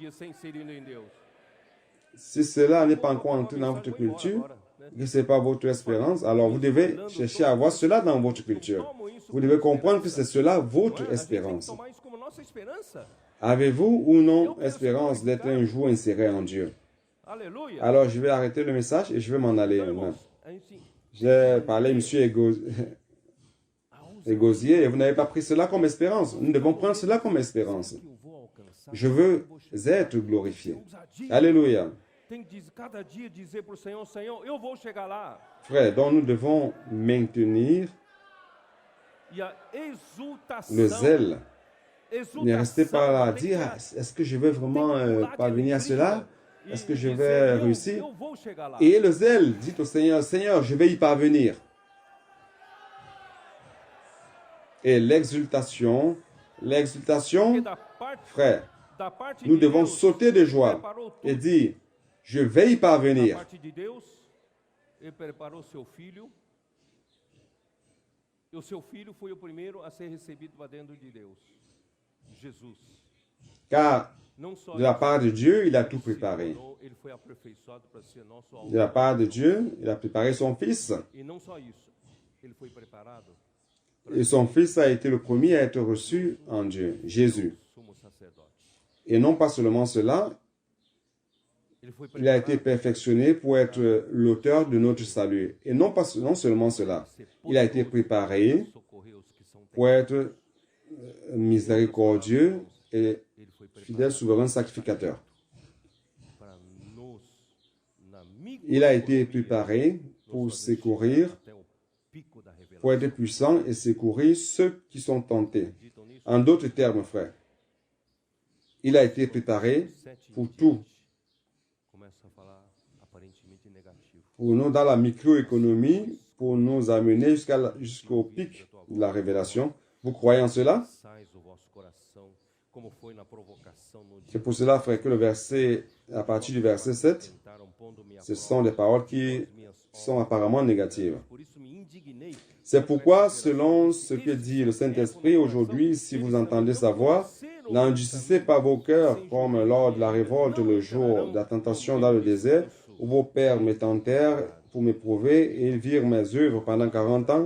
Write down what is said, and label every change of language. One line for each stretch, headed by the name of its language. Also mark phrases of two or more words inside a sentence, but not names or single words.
French: Si cela n'est pas encore entré dans votre culture, que ce n'est pas votre espérance, alors vous devez chercher à avoir cela dans votre culture. Vous devez comprendre que c'est cela votre espérance. Avez-vous ou non espérance d'être un jour inséré en Dieu?
Portuguese: Aleluia.
French: Alors, je vais arrêter le message et je vais m'en aller
Portuguese: Então,
French: maintenant.
Portuguese: irmãos, a gente
French: J'ai parlé à M. Égosier et vous n'avez pas pris cela comme espérance. Nous devons prendre cela comme espérance.
Portuguese: que eu vou alcançar.
French: Je veux être glorifié. Alléluia.
Portuguese: Tem que cada dia dizer para o Senhor, Senhor, eu vou chegar lá.
French: Frère, donc nous devons maintenir
Portuguese: E a exultação.
French: le zèle. Ne restez
Portuguese: Exultação.
French: pas là à
Portuguese: tem que-
French: dire, est-ce que je vais vraiment
Portuguese: tem que pular de
French: parvenir à
Portuguese: alegria
French: cela?
Portuguese: e
French: Est-ce que je
Portuguese: dizer,
French: vais réussir?
Portuguese: eu vou chegar lá.
French: Et le zèle, dites au Seigneur, Seigneur, je vais y parvenir. Et l'exultation,
Portuguese: Porque
French: frère,
Portuguese: da parte
French: nous
Portuguese: de
French: devons
Portuguese: Deus,
French: sauter de joie
Portuguese: preparou tudo.
French: et dire, je vais y
Portuguese: Da
French: parvenir.
Portuguese: parte de Deus, ele preparou seu filho. E o seu filho foi o primeiro a ser recebido para dentro de Deus. Jesus.
French: Car
Portuguese: Não só
French: de la
Portuguese: isso,
French: part de Dieu, il a tout
Portuguese: se
French: préparé.
Portuguese: tornou- ele foi aperfeiçoado para ser nosso
French: De la
Portuguese: alvo.
French: part de Dieu, il a préparé son Fils.
Portuguese: E não só isso, ele foi preparado
French: Et son Fils a été le premier à être reçu en Dieu, Jésus.
Portuguese: sumo sacerdote.
French: Et non pas seulement cela,
Portuguese: Ele foi
French: il a été
Portuguese: preparado
French: perfectionné pour être l'auteur de notre salut. Et non seulement cela,
Portuguese: para ser
French: il a été préparé
Portuguese: poderoso para socorrer os que são
French: pour être miséricordieux et
Portuguese: Ele foi preparado
French: fidèle souverain sacrificateur.
Portuguese: para nos, na micro-
French: Il a été préparé pour secourir,
Portuguese: até o pico da revelação.
French: pour être puissant et secourir ceux qui sont tentés.
Portuguese: Acreditam nisso?
French: En d'autres termes, frère, il a été préparé 7 pour tout.
Portuguese: Começa a falar aparentemente negativo.
French: Pour nous, dans la microéconomie, pour nous amener jusqu'au pic de la révélation. Vous croyez en cela?
Portuguese: Sais o vosso coração, como foi na provocação no dia
French: C'est pour cela, frère, que le verset, à partir du verset 7,
Portuguese: tentaram pondo-me à
French: ce
Portuguese: prova
French: sont des paroles qui
Portuguese: as minhas
French: sont apparemment négatives.
Portuguese: Por isso me indignei.
French: C'est pourquoi, selon ce que dit le Saint-Esprit aujourd'hui, si vous entendez sa voix, n'endurcissez pas vos cœurs comme lors de la révolte le jour de la tentation dans le désert, où vos pères me tentèrent pour m'éprouver et ils virent mes œuvres pendant 40 ans.